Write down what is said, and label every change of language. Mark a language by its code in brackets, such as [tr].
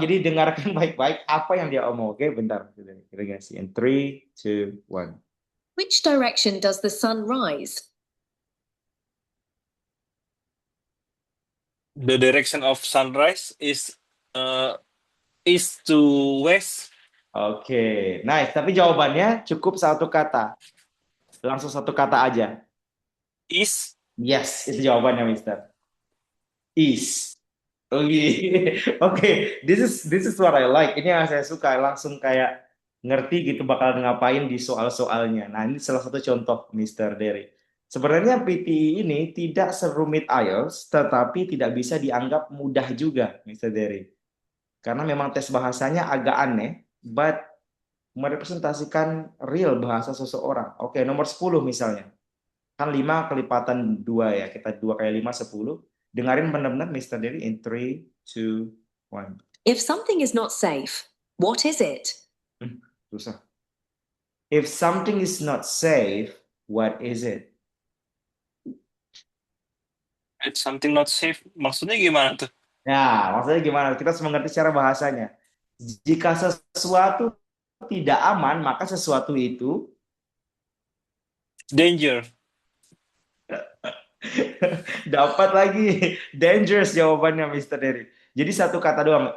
[id] Jadi dengarkan baik-baik apa yang dia omong. Oke, bentar. Kita kasih. In 3, 2, 1. [en] Which direction does the sun rise? The direction of sunrise is east to west. Oke, nice. [id] Tapi jawabannya cukup satu kata. Langsung satu kata aja. [en] East. [id] Yes, itu jawabannya, Mister. Is. [en] Oke, this is what I like. [id] Ini yang saya suka, langsung kayak ngerti gitu bakal ngapain di soal-soalnya. Nah, ini salah satu contoh, Mr. Derry. Sebenarnya PTE ini tidak serumit IELTS, tetapi tidak bisa dianggap mudah juga, Mr. Derry. Karena memang tes bahasanya agak aneh, but merepresentasikan real bahasa seseorang. Oke, nomor 10 misalnya. Kan 5 kelipatan 2 ya, kita 2 kali 5, 10. Dengarin benar-benar Mr. Derry in 3, 2, 1. [en] If something is not safe, what is it? [id] Susah. [en] If something is not safe, what is it? It's something not safe. [id] Maksudnya gimana tuh? Nah, maksudnya gimana? Kita harus mengerti secara bahasanya. Jika sesuatu tidak aman, maka sesuatu itu [en] Danger. [id] dapat lagi. Dangerous jawabannya, Mr. Derry. Jadi satu kata doang.